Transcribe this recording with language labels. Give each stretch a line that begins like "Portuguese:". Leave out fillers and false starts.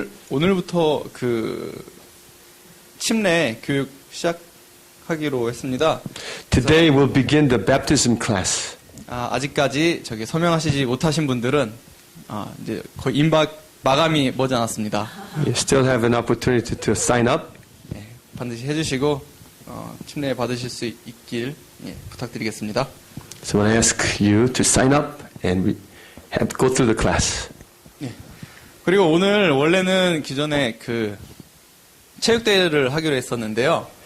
Korean: 오늘부터 그 침례 교육 시작하기로 했습니다.
English: Today we'll begin the baptism class.
Korean: 아직까지 서명하시지 못하신 분들은 이제 거의 마감이 머지않았습니다.
English: You still have an opportunity to sign up.
Korean: 예, 반드시 해주시고 침례 받으실 수 있길 부탁드리겠습니다.
English: So I ask you to sign up and have go through the class.
Korean: 그리고 오늘 원래는 기존에 그 체육대회를 하기로 했었는데요.